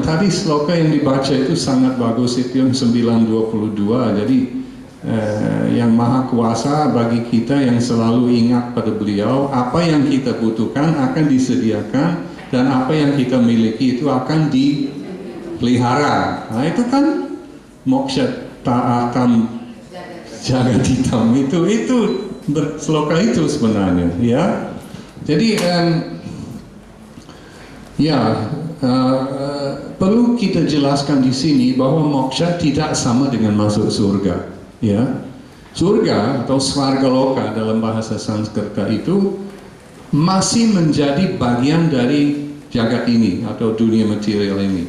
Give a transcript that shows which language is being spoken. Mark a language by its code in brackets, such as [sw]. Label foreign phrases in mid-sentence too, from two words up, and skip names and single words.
[id] Tadi sloka yang dibaca itu sangat bagus, itu yang 922. Jadi yang maha kuasa bagi kita yang selalu ingat pada beliau, apa yang kita butuhkan akan disediakan dan apa yang kita miliki itu akan dipelihara. Nah itu kan [sa] moksha ta'atam jagaditam, [id] itu sloka itu sebenarnya, ya. Jadi perlu kita jelaskan di sini bahwa moksha tidak sama dengan masuk surga, ya. Surga atau svargaloka dalam bahasa Sanskerta itu masih menjadi bagian dari jagat ini atau dunia material ini.